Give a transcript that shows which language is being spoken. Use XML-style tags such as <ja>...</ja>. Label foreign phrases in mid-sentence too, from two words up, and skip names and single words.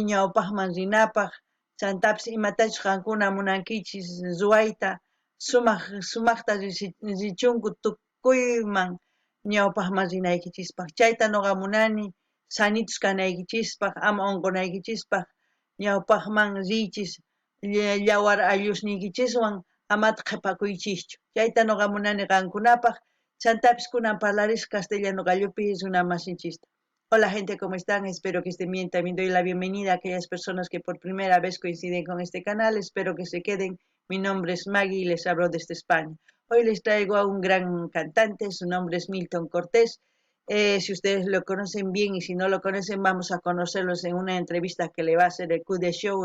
<qu>ñawpaqman rinapaq chantapis imatachus qankuna munankichis ruwayta sumaqta richunku tukuyman ñawpaqman rinaykichispaq chayta noqa munani sanitus kanaykichispaq ama unqunaykichispaq ñawpaqman riychis llawar allusniykichiswan amata qhipakuychischu chayta noqa munani qankunapaq chantapis kunan parlarisqa castellano gallopi runa masinchista.</qu> <es>Hola gente, ¿cómo están? Espero que estén bien. También doy la bienvenida a aquellas personas que por primera vez coinciden con este canal. Espero que se queden. Mi nombre es Maggie y les hablo desde España. Hoy les traigo a un gran cantante, su nombre es Milton Cortés. Si ustedes lo conocen bien y si no lo conocen, vamos a conocerlos en una entrevista que le va a hacer el Q de Show.</es>